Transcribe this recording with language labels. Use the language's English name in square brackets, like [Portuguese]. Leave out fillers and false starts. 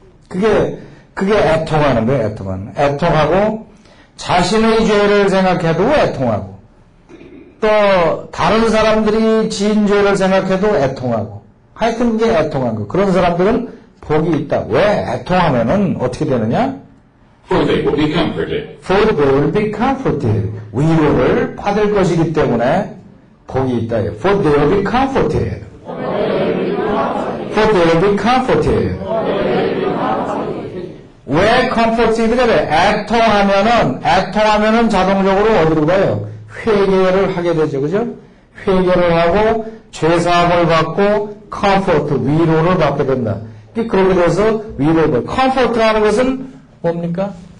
[Korean] 그게 애통하는 거예요. 애통하고 자신의 죄를 생각해도 애통하고 또 다른 사람들이 지은 죄를 생각해도 애통하고 하여튼 그게 애통한 거. 그런 사람들은 복이 있다. 왜? 애통하면은 어떻게 되느냐? [English] For they will be comforted. For they will be comforted. [Korean] 위로를 받을 것이기 때문에 복이 있다. [English] For they will be comforted. For they will be comforted. [Korean] 왜 comforted가 돼? 애통하면은 자동적으로 어디로 가요? 회개를 하게 되죠. 그죠? 회개를 하고 죄사함을 받고 comfort, 위로를 받게 된다. 그렇게 돼서 위로를 comfort라는 것은 뭡니까?